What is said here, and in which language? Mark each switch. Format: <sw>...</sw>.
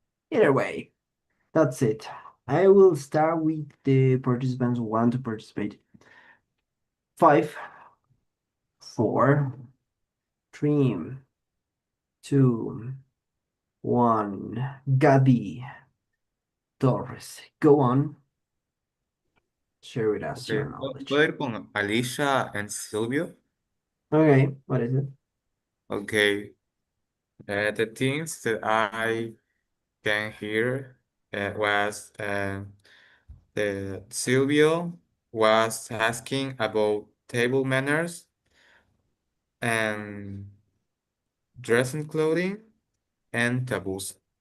<en>Either way, that's it. I will start with the participants who want to participate. 5, 4, 3, 2, 1. Gabi Torres, go on. Share with us your knowledge.</en> <es>¿Puedo ir con Alicia and Silvio?</es> <en>Okay, what is it? Okay. The things that I can hear was the Silvio was asking about table manners and dressing clothing and taboos.</en>